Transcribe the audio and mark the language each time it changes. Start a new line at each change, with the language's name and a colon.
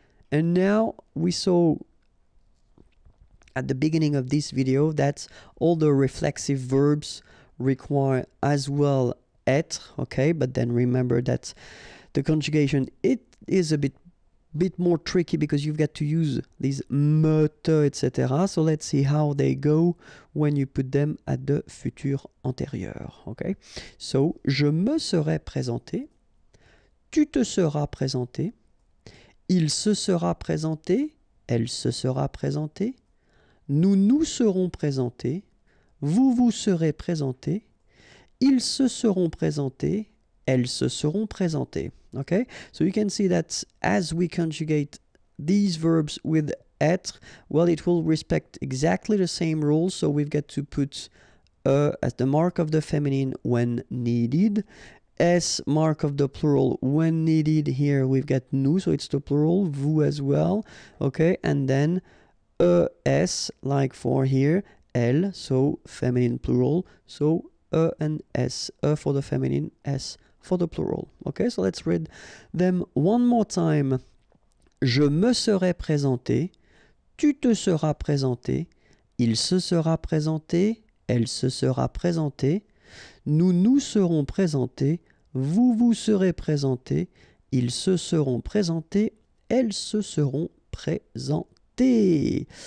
English: And now we saw at the beginning of this video that all the reflexive verbs require as well être, okay? But then remember that the conjugation, it is a bit more tricky because you've got to use these me, te, etc. So let's see how they go when you put them at the futur antérieur, okay?
French: So, je me serai présenté, tu te seras présenté, il se sera présenté, elle se sera présentée, nous nous serons présentés, vous vous serez présentés, ils se seront présentés, elles se seront présentées.
English: Okay? So you can see that as we conjugate these verbs with être, well, it will respect exactly the same rules. So we've got to put as the mark of the feminine when needed, S mark of the plural when needed. Here we've got nous, so it's the plural, vous as well. Okay, and then es, like for here, elle, so feminine plural, so and s, for the feminine, s for the plural. Okay, so let's read them one more time.
French: Je me serai présenté, tu te seras présenté, il se sera présenté, elle se sera présentée, nous nous serons présentés, vous vous serez présentés, ils se seront présentés, elles se seront présentées.